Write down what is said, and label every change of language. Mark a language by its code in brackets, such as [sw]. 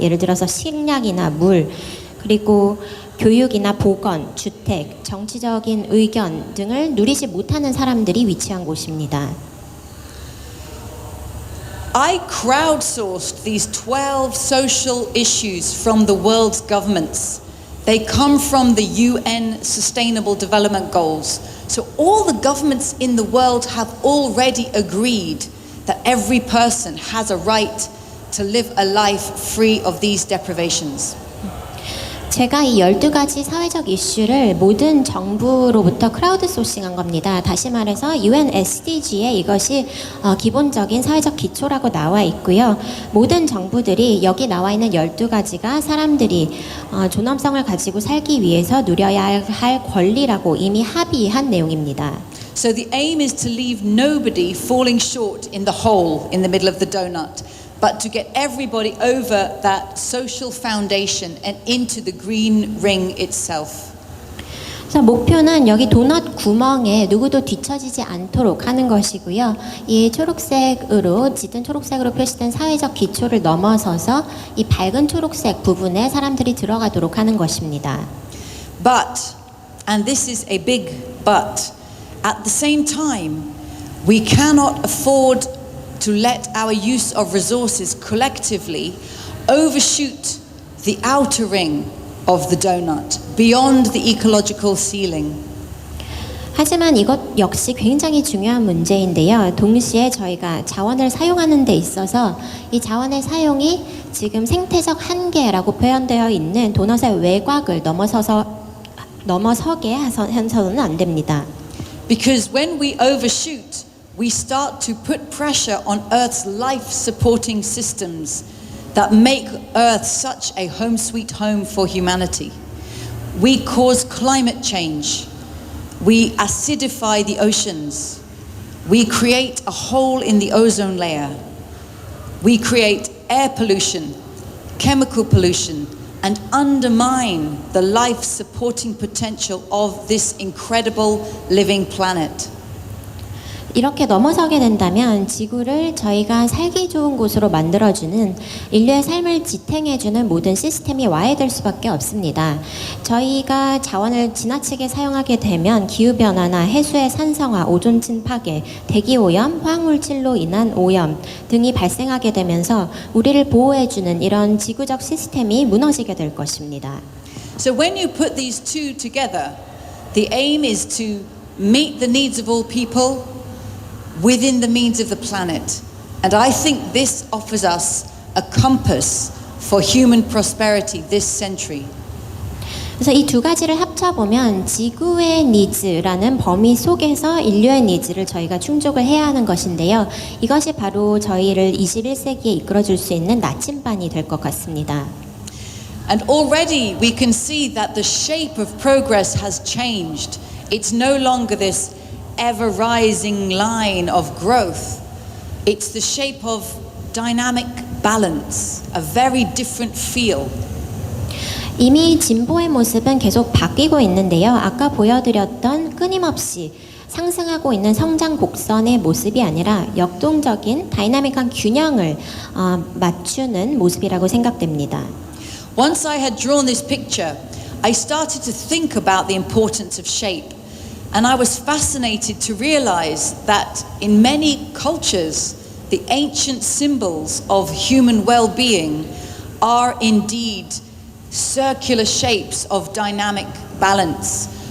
[ko] 예를 들어서 식량이나 물, 그리고 교육이나 보건, 주택, 정치적인 의견 등을 누리지 못하는 사람들이 위치한 곳입니다. [en] I crowdsourced these 12 social issues from the world's governments. They come from the UN Sustainable Development Goals. So all the governments in the world have already agreed that every person has a right to live a life free of these deprivations. [ko] 제가 이 12가지 사회적 이슈를 모든 정부로부터 크라우드 소싱한 겁니다. 다시 말해서 UN SDG에 이것이 기본적인 사회적 기초라고 나와 있고요. 모든 정부들이 여기 나와 있는 12가지가 사람들이 존엄성을 가지고 살기 위해서 누려야 할 권리라고 이미 합의한 내용입니다. [en] So the aim is to leave nobody falling short in the hole in the middle of the donut, but to get everybody over that social foundation and into the green ring itself. [ko] 그래서 목표는 여기 도넛 구멍에 누구도 뒤처지지 않도록 하는 것이고요. 이 초록색으로 짙은 초록색으로 표시된 사회적 기초를 넘어서서 이 밝은 초록색 부분에 사람들이 들어가도록 하는 것입니다. [en] But, and this is a big but, at the same time, we cannot afford to let our use of resources collectively overshoot the outer ring of the donut, beyond the ecological ceiling. [ko] 하지만 이것 역시 굉장히 중요한 문제인데요. 동시에 저희가 자원을 사용하는 데 있어서 이 자원의 사용이 지금 생태적 한계라고 표현되어 있는 도넛의 외곽을 넘어서게 해서는 안 됩니다. [en] Because when we overshoot, we start to put pressure on Earth's life-supporting systems that make Earth such a home sweet home for humanity. We cause climate change. We acidify the oceans. We create a hole in the ozone layer. We create air pollution, chemical pollution, and undermine the life-supporting potential of this incredible living planet. [ko] 이렇게 넘어서게 된다면 지구를 저희가 살기 좋은 곳으로 만들어주는 인류의 삶을 지탱해주는 모든 시스템이 와해될 수밖에 없습니다. 저희가 자원을 지나치게 사용하게 되면 기후변화나 해수의 산성화, 오존층 파괴, 대기오염, 화학물질로 인한 오염 등이 발생하게 되면서 우리를 보호해주는 이런 지구적 시스템이 무너지게 될 것입니다. [en] So when you put these two together, the aim is to meet the needs of all people within the means of the planet. And I think this offers us a compass for human prosperity this century. [ko] 그래서 이 두 가지를 합쳐보면 지구의 니즈라는 범위 속에서 인류의 니즈를 저희가 충족을 해야 하는 것인데요. 이것이 바로 저희를 21세기에 이끌어줄 수 있는 나침반이 될 것 같습니다. [en] And already we can see that the shape of progress has changed. It's no longer this ever rising line of growth. It's the shape of dynamic balance, a very different feel. [ko] 이미 진보의 모습은 계속 바뀌고 있는데요. 아까 보여드렸던 끊임없이 상승하고 있는 성장 곡선의 모습이 아니라 역동적인 다이나믹한 균형을 맞추는 모습이라고 생각됩니다. [en] Once I had drawn this picture, I started to think about the importance of shape. And I was fascinated to realize that in many cultures, the ancient symbols of human well-being are indeed circular shapes of dynamic balance.